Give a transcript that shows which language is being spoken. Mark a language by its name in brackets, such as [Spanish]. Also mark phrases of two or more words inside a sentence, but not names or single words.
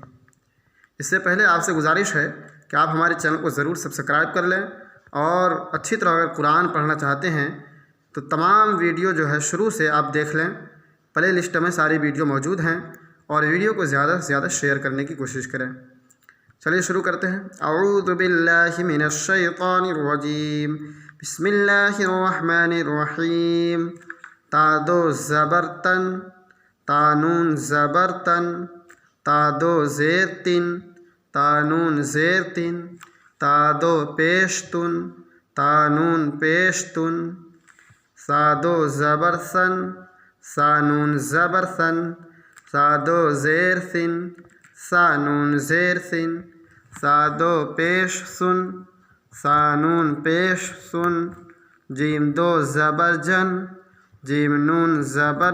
[Urdu] اس سے پہلے آپ سے گزارش ہے کہ آپ ہمارے چینل کو ضرور سبسکرائب کر لیں، اور اچھی طرح اگر قرآن پڑھنا چاہتے ہیں تو تمام ویڈیو جو ہے شروع سے آپ دیکھ لیں، پلے لسٹ میں ساری ویڈیو موجود ہیں، اور ویڈیو کو زیادہ سے زیادہ شیئر کرنے کی کوشش کریں۔ چلیے شروع کرتے ہیں۔ [Arabic] اعوذ باللہ من الشیطان الرجیم، بسم اللہ الرحمن الرحیم۔ [Urdu] تا دو زبر تن، تا نون زبر تن، تا دو زیر تن، تا نون زیر تن، تا دو پیش تن، تا نون پیش تن، سا دو زبر سن، سا نون زبر سن، سا دو زیر سن، سا نون زیر سن، سا دو پیش سن، سا نون پیش سن، جیم دو زبر جن، جیم نون زبر